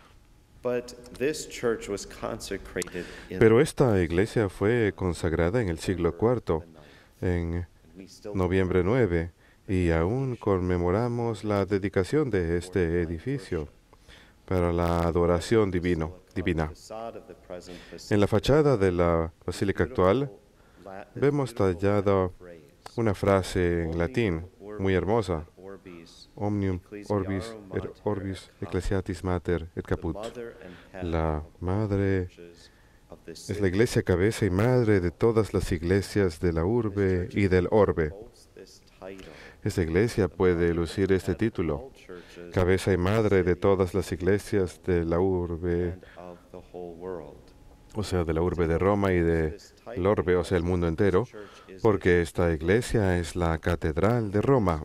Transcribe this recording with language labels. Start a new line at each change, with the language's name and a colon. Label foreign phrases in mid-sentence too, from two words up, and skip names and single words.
Spanish: Pero esta iglesia fue consagrada en el siglo IV, en noviembre 9, y aún conmemoramos la dedicación de este edificio para la adoración divina. En la fachada de la basílica actual vemos tallada una frase en latín muy hermosa:
Latin: Omnium orbis ecclesiatis mater et caput.
Spanish: La madre es la iglesia cabeza y madre de todas las iglesias de la urbe y del orbe. Esta iglesia puede lucir este título: cabeza y madre de todas las iglesias de la urbe, o sea, de la urbe de Roma y del orbe, o sea, el mundo entero, porque esta iglesia es la catedral de Roma.